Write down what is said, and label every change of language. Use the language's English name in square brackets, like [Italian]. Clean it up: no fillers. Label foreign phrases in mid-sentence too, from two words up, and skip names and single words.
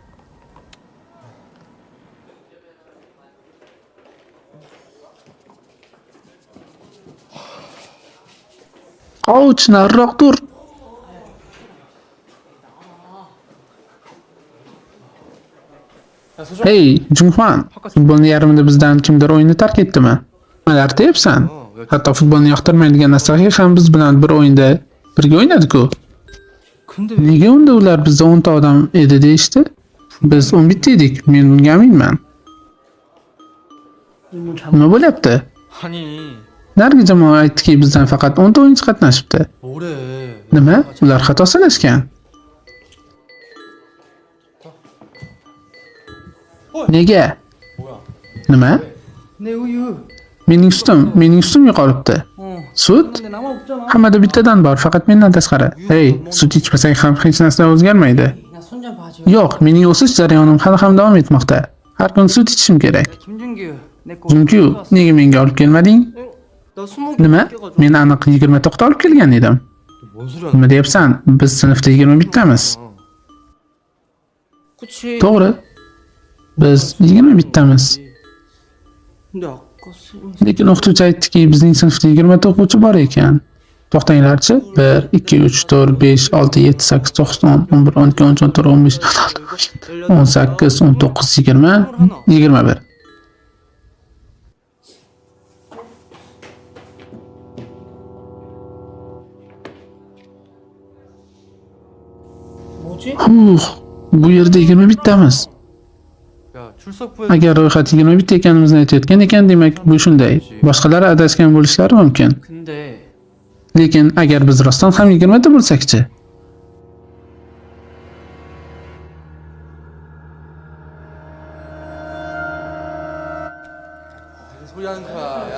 [Uzbek] Ouch, nariroq tur. [Korean] 야, 소정. [Uzbek] Hey, Junghwan, futbolni yarmida bizdan kimdir o'yinni tark etdimi? Nimalar deyapsan? Hatto futbolni yoqtirmaydigan Asahi ham biz bilan bir o'yinda birga o'ynadi-ku. [Korean] 근데 [Uzbek] Nega unda ular bizda 10 ta odam edi deyishdi? Biz 11 ta edik. Men bunga aminman. Nima bo'lyapti? [Korean] 아니, [Uzbek] Nargi jamoa aytdiki, bizdan faqat 10 ta o'yinchi qatnashibdi. [Korean] 뭐래? [Uzbek] Nima? Ular xato sanashgan. Nega? [Korean] 뭐야? [Uzbek] Nima? [Korean] 내 우유. [Uzbek] Mening sutim yo'qolibdi. Sut? Hammada bittadan bor, faqat mendan tashqari. Hey, sut ichmasak ham hech narsa o'zgarmaydi. Yo'q, mening o'sish jarayonim hali ham davom etmoqda. Har kun sut ichishim kerak. [Korean] 김준규 내 [Uzbek] Chunki nega menga olib kelmading? [Korean] 나 스무 [Uzbek] Nima? Men aniq 20 to'qta olib kelgan edim. [Korean] 뭔 소리야? [Uzbek] Nima deyapsan? Biz sinfda 21 tamiz. [Korean] 그치. [Uzbek] To'g'ri. Biz 21 tamiz. [Korean] 근데 아까 쌤이 [Uzbek] Lekin o'qituvchi aytdiki, bizning sinfda 20 ta o'quvchi bor ekan. To'xtanglarchi. 1 2 3 4 5 6 7 8 9 10 11 12 13 14 15 18 19 20 21. [Korean] 뭐지? [Uzbek] Bu yerda 21 tamiz. [Korean] 야 출석부에 [Uzbek] Agar ro'yxat 21 ekanimizni aytayotgan ekan, demak bu shunday. Boshqalari adashgan bo'lishlari mumkin. [Korean] 근데 [Uzbek] Lekin agar biz rostdan ham 20 ta bo'lsak-chi? [Korean] 소리 하는 거야.